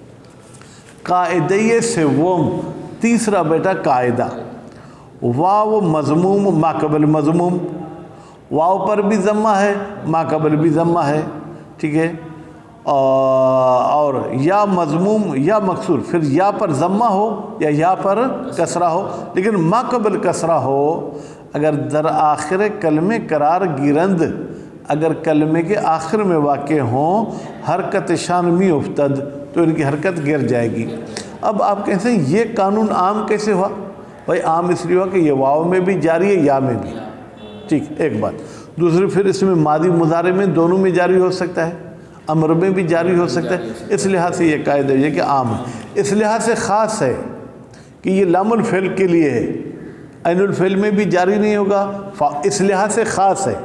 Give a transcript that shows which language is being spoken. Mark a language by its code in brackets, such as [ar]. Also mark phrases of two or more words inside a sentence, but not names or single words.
[ur] قاعدہ سوم، تیسرا بیٹا قاعدہ، واو مضموم ماقبل مضموم. واو پر بھی ضمہ ہے، ماقبل بھی ضمہ ہے، ٹھیک ہے. اور یا مضموم یا مکسور، پھر یا پر ضمہ ہو یا پر کسرہ ہو، لیکن ماقبل کسرہ ہو. [fa] اگر در آخر کلمے قرار گیرند، [ur] اگر کلمے کے آخر میں واقع ہوں، [fa] حرکت شان می افتد، [ur] تو ان کی حرکت گر جائے گی. اب آپ کہتے ہیں یہ قانون عام کیسے ہوا؟ بھائی عام اس لیے ہوا کہ یہ واو میں بھی جاری ہے یا میں بھی، ٹھیک. ایک بات. دوسری پھر اس میں ماضی مضارع میں دونوں میں جاری ہو سکتا ہے، امر میں بھی جاری ہو سکتا ہے. اس لحاظ سے یہ قاعدہ ہے کہ عام ہے. اس لحاظ سے خاص ہے کہ یہ [ar] لام الفعل [ur] کے لیے ہے، [ar] عین الفعل [ur] میں بھی جاری نہیں ہوگا، اس لحاظ سے خاص ہے.